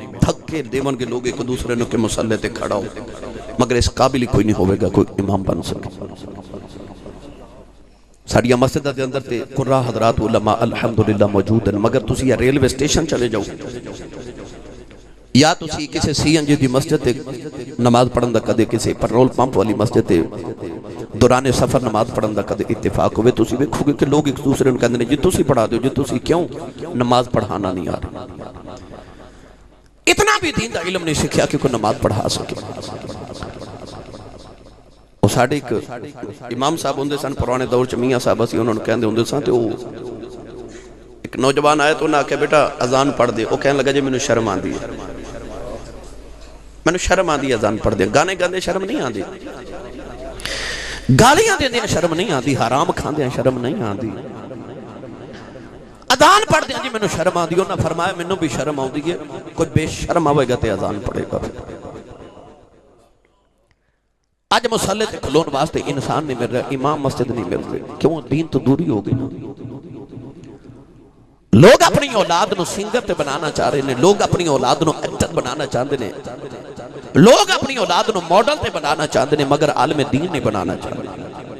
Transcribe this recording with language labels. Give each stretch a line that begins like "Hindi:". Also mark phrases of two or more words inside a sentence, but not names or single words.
Punjabi: تھکے دیون کے لوگ ایک دوسرے نو کے مصلی تے کھڑا ہو مگر اس قابل کوئی نہیں ہوئے گا کوئی امام بن سکے. ساڑیاں مسجدہ دے اندر تے قرآن حضرات علماء الحمدللہ موجود ہیں مگر تسی یا ریلوے سٹیشن چلے جاؤ یا تسی کسی سی این جی دی مسجد تے نماز پڑھن دا کدے کسی پٹرول پمپ والی مسجد تے دوران سفر نماز پڑھن دا کدے اتفاق ہوئے تسی دیکھو گے کہ لوگ ایک دوسرے نے کہندے نے جی تسی پڑھا دیو جی تسی کیوں نماز پڑھانا نہیں آ رہا. اتنا بھی دین دا علم نہیں سکھیا کہ کوئی نماز پڑھا سکے. وہ ساڑھے ایک امام صاحب ہوندے سن پرانے دور چ میاں صاحب اسی انہوں نے کہندے ہوندے سن تے وہ ایک نوجوان آئے تو انہاں کہ بیٹا اذان پڑھ دے. وہ کہنے لگا جی مینوں شرم آندی ہے مینوں شرم آندی اذان پڑھ دے. گانے گاندے شرم نہیں آندی گالیاں دیندے شرم نہیں آندی حرام کھاندے شرم نہیں آندی اذان پڑھ دے جی مینوں شرم آندی. انہاں فرمایا مینوں بھی شرم آندی ہے کوئی بے شرم آوے گا تے اذان پڑھے گا. آج مصلی تے کھلون واسطے انسان نہیں مل رہا امام مسجد نہیں مل رہے. کیوں دین تو دوری ہو گئی نا. لوگ اپنی اولاد نو سنگر تے بنانا چاہ رہے ہیں.
Urdu: لوگ اپنی اولاد نو ایکٹر بنانا چاہتے ہیں. لوگ اپنی اولاد نو ماڈل تے بنانا چاہتے ہیں مگر عالم دین نہیں بنانا چاہتے.